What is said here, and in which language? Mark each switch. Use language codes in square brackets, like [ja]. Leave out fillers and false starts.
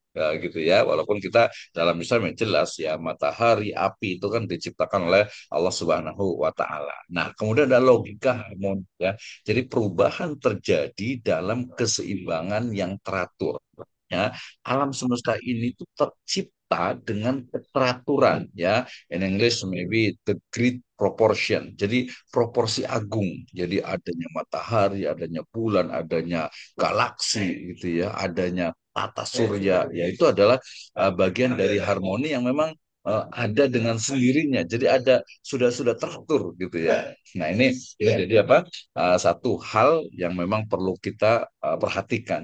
[id] Ya, gitu ya. Walaupun kita dalam Islam yang jelas ya matahari, api itu kan diciptakan oleh Allah Subhanahu wa taala. Nah, kemudian ada logika harmoni ya. Jadi perubahan terjadi dalam keseimbangan yang teratur. Ya, alam semesta ini tuh tercipta dengan keteraturan ya. [en] In English maybe the great proportion. [id] Jadi proporsi agung. Jadi adanya matahari, adanya bulan, adanya galaksi gitu ya, adanya tata surya ya itu adalah bagian dari harmoni yang memang ada dengan sendirinya. Jadi ada sudah teratur gitu ya. Nah ini jadi apa? Satu hal yang memang perlu kita perhatikan.